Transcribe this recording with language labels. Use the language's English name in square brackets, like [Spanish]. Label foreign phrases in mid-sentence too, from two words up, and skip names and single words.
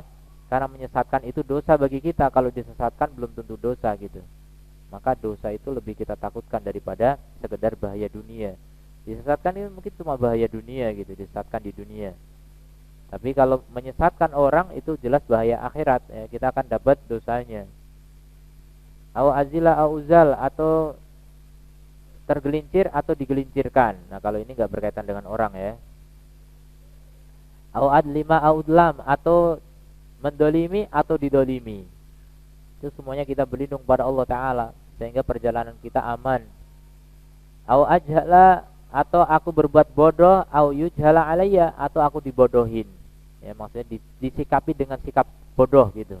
[Indonesian] Karena menyesatkan itu dosa bagi kita. Kalau disesatkan belum tentu dosa gitu. Maka dosa itu lebih kita takutkan daripada sekedar bahaya dunia. Disesatkan ini mungkin cuma bahaya dunia gitu, disesatkan di dunia. Tapi kalau menyesatkan orang itu jelas bahaya akhirat ya, kita akan dapat dosanya. [Arabic] أو أزل أو أزل, [Indonesian] atau tergelincir atau digelincirkan. Nah kalau ini enggak berkaitan dengan orang ya. [Arabic] أو أظلم أو أظلم, [Indonesian] atau mendolimi atau didolimi. Itu semuanya kita berlindung pada Allah Ta'ala sehingga perjalanan kita aman. [Arabic] أو أجهل, [Indonesian] atau aku berbuat bodoh, [Arabic] أو يجهل علي, [Indonesian] atau aku dibodohin. Ya maksudnya disikapi dengan sikap bodoh gitu.